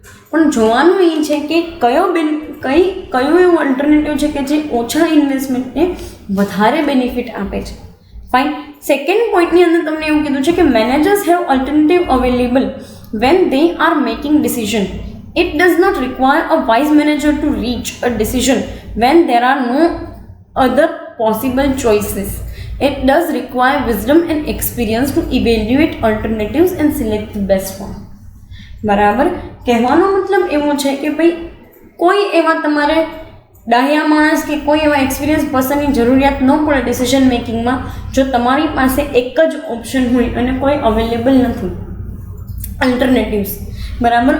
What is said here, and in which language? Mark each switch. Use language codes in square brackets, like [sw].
[gu] પણ જોવાનું એ છે કે કયું એવું અલ્ટરનેટિવ છે કે જે ઓછા ઇન્વેસ્ટમેન્ટને વધારે બેનિફિટ આપે છે. ફાઇન. સેકન્ડ પોઈન્ટની અંદર તમને એવું કીધું છે કે [en] Managers have alternative available when they are making decision. It does not require a wise manager to reach a decision when there are no other possible choices. It does require wisdom and experience to evaluate alternatives and select the best one. [gu] બરાબર. કહેવાનો મતલબ એવો છે કે ભાઈ કોઈ એવા તમારે ડાહ્યા માણસ કે કોઈ એવા એક્સપિરિયન્સ પર્સનની જરૂરિયાત ન પડે ડિસિઝન મેકિંગમાં જો તમારી પાસે એક જ ઓપ્શન હોય અને કોઈ અવેલેબલ નથી અલ્ટરનેટિવ્સ. બરાબર.